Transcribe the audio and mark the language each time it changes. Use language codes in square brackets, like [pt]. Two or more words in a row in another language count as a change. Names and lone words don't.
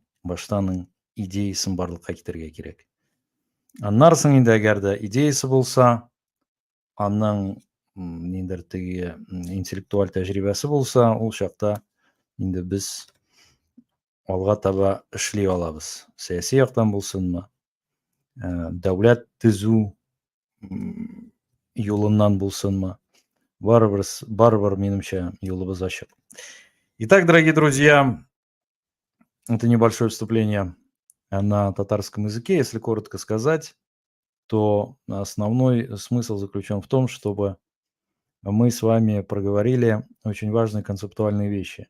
[tt] Баштаның идеясын барлыкка китергә кирәк. Аннан соң инде әгәр дә идеясы булса, аның ниндидер теге интеллектуаль тәҗрибәсе булса, ул чакта инде без алга таба эшли алабыз. Сәяси яктан булсынмы, дәүләт төзү юлыннан булсынмы, барыбер минемчә юлыбыз ачык. [ru] Итак, дорогие друзья, это небольшое вступление на татарском языке. Если коротко сказать, то основной смысл заключен в том, чтобы мы с вами проговорили очень важные концептуальные вещи.